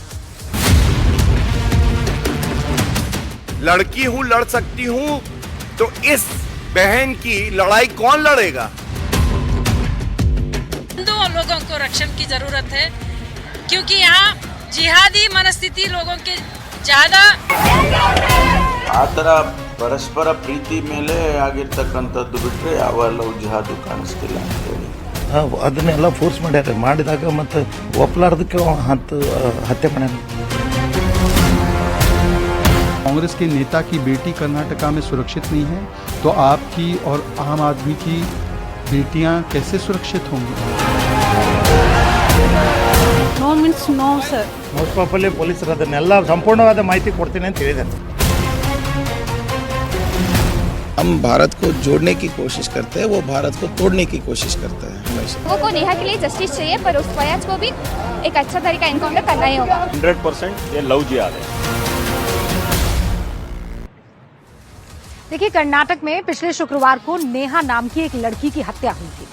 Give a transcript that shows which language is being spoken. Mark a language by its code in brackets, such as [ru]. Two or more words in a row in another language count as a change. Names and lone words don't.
[hi] लड़की हूं, लड़ सकती हूं, तो इस बहन की लड़ाई कौन लड़ेगा? हिंदू लोगों को रक्षण की जरूरत है, क्योंकि यहाँ जिहादी मनस्थिति लोगों के ज्यादा [kn] ಆತರ ಪರಸ್ಪರ ಪ್ರೀತಿ ಮೇಲೆ ಆಗಿರ್ತಕ್ಕಂಥದ್ದು ಬಿಟ್ಟರೆ ಯಾವ [en] love jihad [kn] ಕಾಣಿಸ್ತಿಲ್ಲ ಅಂತೇಳಿ ಅದನ್ನೆಲ್ಲ ಫೋರ್ಸ್ ಮಾಡ್ಯಾರ, ಮಾಡಿದಾಗ ಮತ್ತು ಒಪ್ಪಲಾರ್ದಕ್ಕೆ ಹತ್ಯೆ ಮಾಡ್ಯಾರ। [hi] कांग्रेस के नेता की बेटी कर्नाटका में सुरक्षित नहीं है, तो आपकी और आम आदमी की बेटियां कैसे सुरक्षित होंगी? [en] no means no sir. most probably [kn] ಪೊಲೀಸರು ಅದನ್ನೆಲ್ಲ ಸಂಪೂರ್ಣವಾದ ಮಾಹಿತಿ ಕೊಡ್ತೀನಿ ಅಂತ ಹೇಳಿದ್ದಾರೆ। [hi] हम भारत को जोड़ने की कोशिश करते हैं, वो भारत को तोड़ने की कोशिश करते हैं हमेशा। लोगों को नेहा के लिए जस्टिस चाहिए, पर उस फयाज को भी एक अच्छा तरीका एनकाउंटर करना ही होगा। 100% ये [en] love jihad [hi] है। देखिए, कर्नाटक में पिछले शुक्रवार को नेहा नाम की एक लड़की की हत्या हुई थी।